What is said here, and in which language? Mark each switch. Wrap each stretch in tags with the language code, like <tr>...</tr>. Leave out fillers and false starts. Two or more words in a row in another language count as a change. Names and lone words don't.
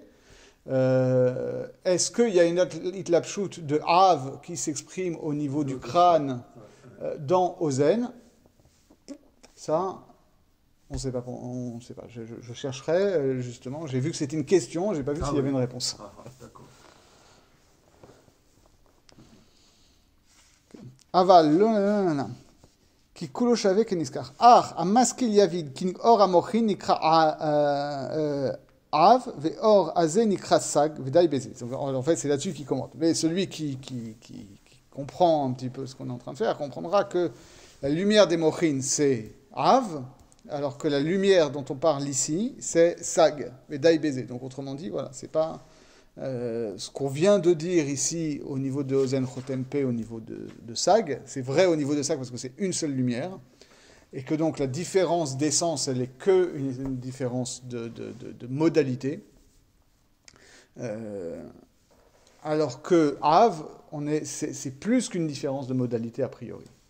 <fr>Est-ce qu'il y a une itlapshut de Av qui s'exprime au niveau du crâne dans Ozen? Ça, on ne sait pas. On sait pas. Je chercherai justement. J'ai vu que c'était une question, j'ai pas vu s'il y avait une réponse. D'accord.</fr> <he>אבל לא, כי כולו שווה כנזכח. אך המשכיל יבין, כי אור המוחין נקרא אב, ואור הזה נקרא סג, ודי בזה.</he> <fr>En fait, c'est là-dessus qu'il commente. Mais celui qui comprend un petit peu ce qu'on est en train de faire, comprendra que la lumière des mochines, c'est av, alors que la lumière dont on parle ici, c'est sag,</fr> <he>ודי בזה.</he> <fr>Donc autrement dit, voilà, c'est pas... ce qu'on vient de dire ici au niveau de</fr> <he>אוזן חוטם פה,</he> <fr>au niveau de Sag, c'est vrai au niveau de Sag parce que c'est une seule lumière, et que donc la différence d'essence, elle n'est qu'une différence de modalité, alors que Av, c'est plus qu'une différence de modalité a priori.</fr>